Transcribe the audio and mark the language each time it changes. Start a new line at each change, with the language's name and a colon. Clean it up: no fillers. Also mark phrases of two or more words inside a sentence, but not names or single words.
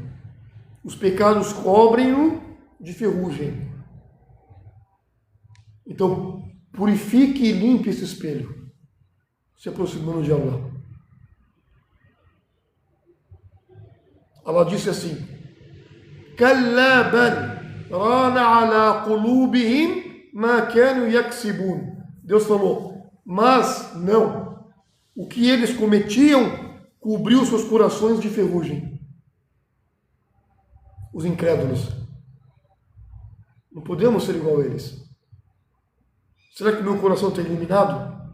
Portuguese: Os pecados cobrem-no de ferrugem. Então, purifique e limpe esse espelho, se aproximando de Allah. Allah disse assim,
Arabic: كَلَّا بَلْ رَانَ عَلَى قُلُوبِهِمْ مَا كَانُوا يَكْسِبُونَ.
Portuguese: Deus falou, mas não. O que eles cometiam cobriu seus corações de ferrugem. Os incrédulos. Não podemos ser igual a eles. Será que meu coração está iluminado?